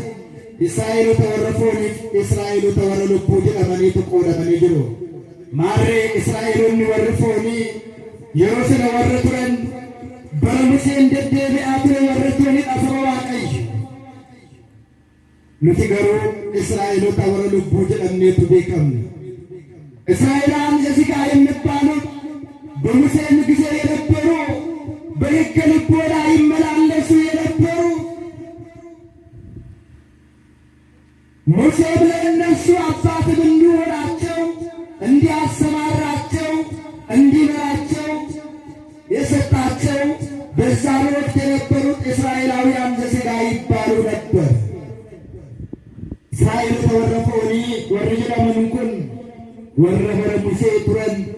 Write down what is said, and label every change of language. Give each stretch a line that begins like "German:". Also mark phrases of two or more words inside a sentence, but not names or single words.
Oromo: Israa'eelota warra fooniif Israa'eelota warra lubbuu jedhamaniitu qoodamanii jiru. Maarree Israa'eelonni warri foonii yeroo sana warra turan bara Museen deddeebi'aa ture warra turanidha saba Waaqayyo. Nuti garuu Israa'eelota warra lubbuu jedhamneetu beekamne.
Amharic: እስራኤላውያን ዘሥጋ የሚባሉት በሙሴም ጊዜ የነበሩ በሕገ ልቦና ይመላለሱ የነበሩ ሙሴም ለእነሱ አባትም እንዲሆናቸው እንዲያሰማራቸው እንዲመራቸው የሰጣቸው በዛን ወቅት የነበሩት እስራኤላውያን ዘሥጋ ይባሉ ነበር። እስራኤል ተወረፈውኒ ወርጅ ለምንኩን ወረበረ ሙሴ ቱረን